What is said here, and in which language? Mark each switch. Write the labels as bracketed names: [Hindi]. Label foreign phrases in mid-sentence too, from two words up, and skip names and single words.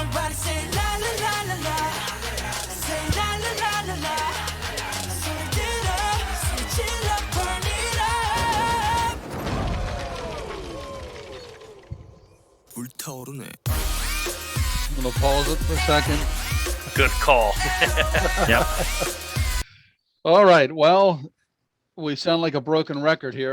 [English] Everybody say la la la la la. Say la la la la la. [Korean] 소리 들어, 소리 질러, [English] burn it up. [Korean] 불타오르네. [English] I'm gonna pause it for a second. Good call. Yep. All right. Well, we sound like a broken record here.